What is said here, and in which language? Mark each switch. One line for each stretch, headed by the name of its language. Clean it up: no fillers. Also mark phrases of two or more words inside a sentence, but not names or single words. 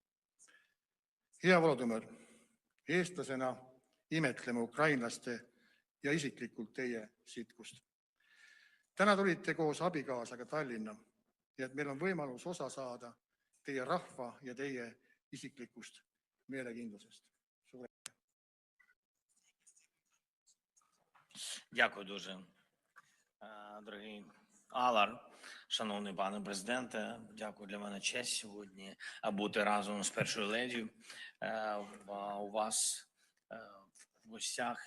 Estonian: Hea Volodõmõr, eestlasena imetleme ukrainlaste ja isiklikult teie sitkust. Täna tulite koos abikaasaga Tallinna ja et meil on võimalus osa saada teie rahva ja teie isiklikust meelekindlusest.
Ukrainian: Дякую дуже, дорогий Алар, шановний пане президенте. Дякую, для мене честь сьогодні бути разом з першою леді у вас в гостях.